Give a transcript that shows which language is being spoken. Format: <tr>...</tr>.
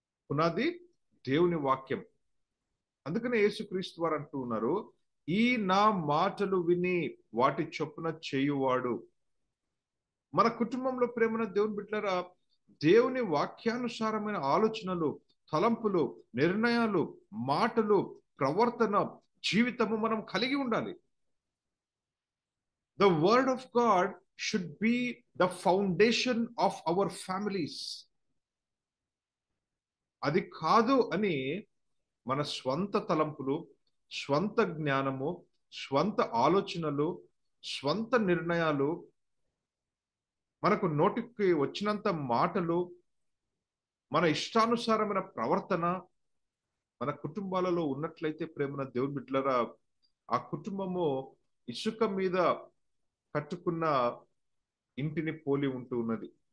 <te>పునాది దేవుని వాక్యం. అందుకనే యేసుక్రీస్తు వారు అంటూ ఉన్నారు, ఈ నా మాటలు విని వాటి చొప్పున చేయువాడు. మన కుటుంబంలో ప్రేమన దేవుని బిడ్డలారా, దేవుని వాక్యానుసారమైన ఆలోచనలు, తలంపులు, నిర్ణయాలు, మాటలు, ప్రవర్తన, జీవితము మనం కలిగి ఉండాలి.</te> <en>The word of God should be the foundation of our families.</en> <te>అది కాదు అని మన స్వంత తలంపులు, స్వంత జ్ఞానము, స్వంత ఆలోచనలు, స్వంత నిర్ణయాలు, మనకు నోటికి వచ్చినంత మాటలు, మన ఇష్టానుసారమైన ప్రవర్తన మన కుటుంబాలలో ఉన్నట్లయితే ప్రేమన దేవుని బిడ్డలారా, ఆ కుటుంబము ఇసుక మీద కట్టుకున్న ఇంటిని పోలి ఉంటూ ఉన్నది.</te>